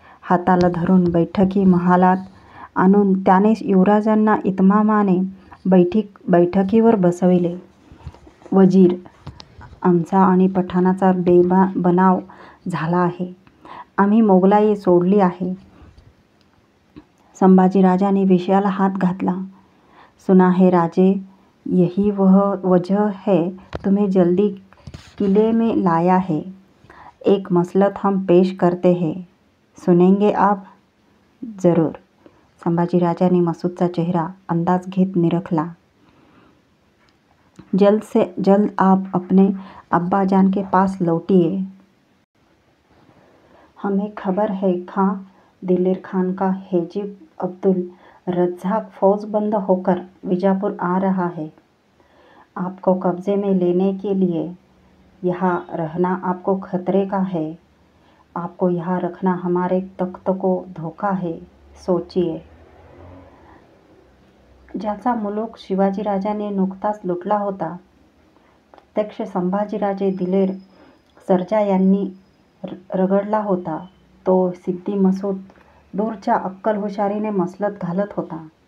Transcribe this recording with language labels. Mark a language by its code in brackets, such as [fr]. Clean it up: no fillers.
[mr] हाताला धरून बैठकी महालात आणून त्याने युवराजांना इतमामाने बैठकीवर बसविले. वजीर, आमचा आणि पठाणाचा बनाव झाला आहे. आम्ही मोगलाई सोडली आहे. संभाजीराजांनी विषयाला हात घातला. [hi] सुना है राजे, यही वह वजह है तुम्हें जल्दी किले में लाया है. एक मसलत हम पेश करते हैं. सुनेंगे आप? जरूर. संभाजीराजांनी मसूदचा चेहरा अंदाज घेत निरखला. जल्द से जल्द आप अपने अब्बाजान के पास लौटिए. हमें खबर है खां दिलेर खान का हेजिब अब्दुल रज्जाक फौजबंद होकर विजापुर आ रहा है. आपको कब्जे में लेने के लिए यहाँ रहना आपको खतरे का है. आपको यहाँ रखना हमारे तख्त को धोखा है. सोचिए. [mr] ज्याचा मुलूक शिवाजीराजांनी नुकताच लुटला होता, प्रत्यक्ष संभाजीराजे दिलेर सरजा यांनी रगडला होता, तो सिद्दी मसूद दूरच्या अक्कलहुशारीने मसलत घालत होता.